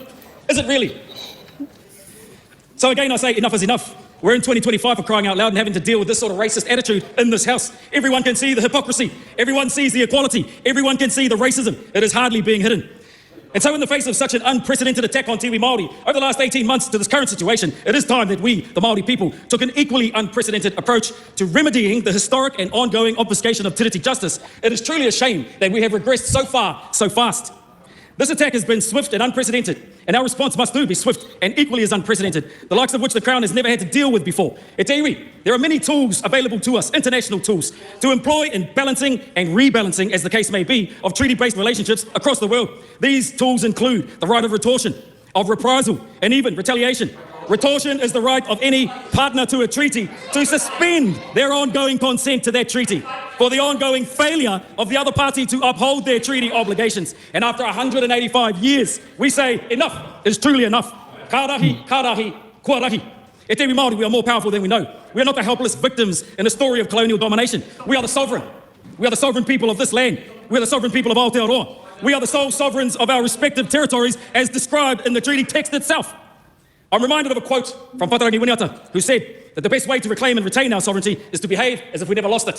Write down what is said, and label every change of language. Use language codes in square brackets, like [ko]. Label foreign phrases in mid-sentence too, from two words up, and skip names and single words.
[en] Is it really? So again, I say enough is enough. We're in 2025 for crying out loud and having to deal with this sort of racist attitude in this House. Everyone can see the hypocrisy. Everyone sees the equality. Everyone can see the racism. It is hardly being hidden. And so in the face of such an unprecedented attack on [mi] te iwi Māori, [en] over the last 18 months to this current situation, it is time that we, the Māori people, took an equally unprecedented approach to remedying the historic and ongoing obfuscation of tiriti justice. It is truly a shame that we have regressed so far, so fast. This attack has been swift and unprecedented, and our response must too be swift and equally as unprecedented, the likes of which the Crown has never had to deal with before. [mi] E te iwi, [en] there are many tools available to us, international tools, to employ in balancing and rebalancing, as the case may be, of treaty-based relationships across the world. These tools include the right of retortion, of reprisal, and even retaliation. Retortion is the right of any partner to a treaty to suspend their ongoing consent to that treaty for the ongoing failure of the other party to uphold their treaty obligations. And after 185 years, we say enough is truly enough. [mi] Ka rahi, kua rahi. E te iwi Māori, [en] we are more powerful than we know. We are not the helpless victims in a story of colonial domination. We are the sovereign. We are the sovereign people of this land. We are the sovereign people of Aotearoa. We are the sole sovereigns of our respective territories as described in the treaty text itself. I'm reminded of a quote from Whatarangi Winiata, who said that the best way to reclaim and retain our sovereignty is to behave as if we never lost it.